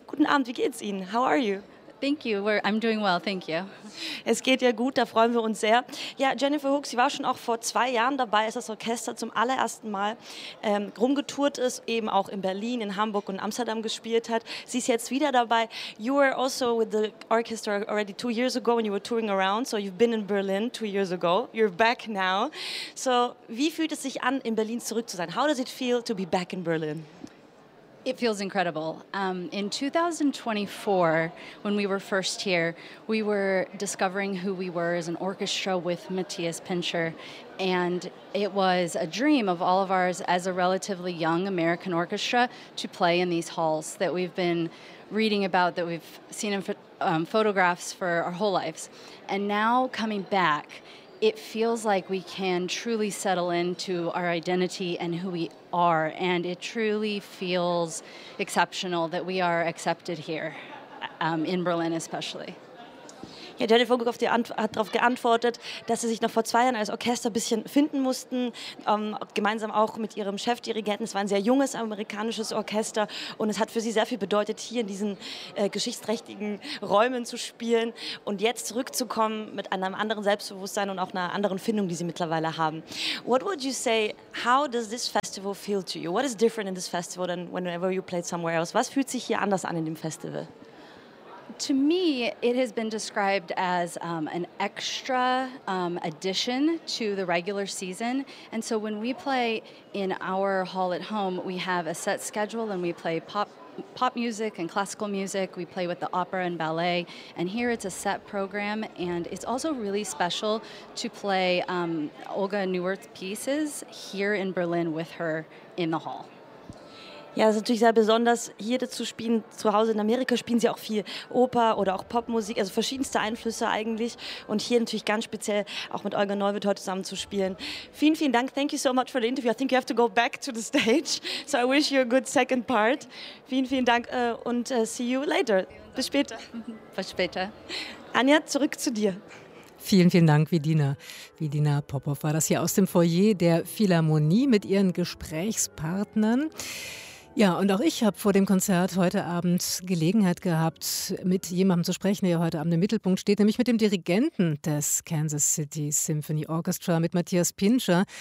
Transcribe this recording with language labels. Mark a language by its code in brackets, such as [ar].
[de] Guten Abend, wie geht's Ihnen? [en] How are you? Thank you. I'm doing well. Thank you. [de] Es geht ja gut, da freuen wir uns sehr. Ja, Jennifer Hook, Sie war schon auch vor 2 Jahren dabei, als das Orchester zum allerersten Mal rumgetourt ist, eben auch in Berlin, in Hamburg und Amsterdam gespielt hat. Sie ist jetzt wieder dabei. [en] You were also with the orchestra already 2 years ago when you were touring around. So you've been in Berlin 2 years ago. You're back now. [de] So wie fühlt es sich an, in Berlin zurück zu sein? [en] How does it feel to be back in Berlin? It feels incredible. In 2024, when we were first here, we were discovering who we were as an orchestra with Matthias Pinscher. And it was a dream of all of ours as a relatively young American orchestra to play in these halls that we've been reading about, that we've seen in photographs for our whole lives. And now coming back, it feels like we can truly settle into our identity and who we are. And it truly feels exceptional that we are accepted here, in Berlin especially. [de] Ja, Jennifer Hook hat darauf geantwortet, dass sie sich noch vor 2 Jahren als Orchester ein bisschen finden mussten, gemeinsam auch mit ihrem Chefdirigenten. Es war ein sehr junges amerikanisches Orchester und es hat für sie sehr viel bedeutet, hier in diesen geschichtsträchtigen Räumen zu spielen und jetzt zurückzukommen mit einem anderen Selbstbewusstsein und auch einer anderen Findung, die sie mittlerweile haben. [en] What would you say, how does this festival feel to you? What is different in this festival than whenever you played somewhere else? [de] Was fühlt sich hier anders an in dem Festival? [en] To me, it has been described as an extra addition to the regular season. And so when we play in our hall at home, we have a set schedule and we play pop music and classical music. We play with the opera and ballet. And here it's a set program. And it's also really special to play Olga Neuwirth's pieces here in Berlin with her in the hall. [de] Ja, es ist natürlich sehr besonders, hier zu spielen. Zu Hause in Amerika spielen sie auch viel Oper oder auch Popmusik, also verschiedenste Einflüsse eigentlich. Und hier natürlich ganz speziell auch mit Olga Neuwirth heute zusammen zu spielen. Vielen, vielen Dank. [en] Thank you so much for the interview. I think you have to go back to the stage. So I wish you a good second part. [de] Vielen, vielen Dank und [en] see you later. [de] Bis später. Bis später. Anja, zurück zu dir. Vielen, vielen Dank, Vidina. Vidina Popov war das hier aus dem Foyer der Philharmonie mit ihren Gesprächspartnern. Ja, und auch ich habe vor dem Konzert heute Abend Gelegenheit gehabt, mit jemandem zu sprechen, der heute Abend im Mittelpunkt steht, nämlich mit dem Dirigenten des Kansas City Symphony Orchestra, mit Matthias Pinscher.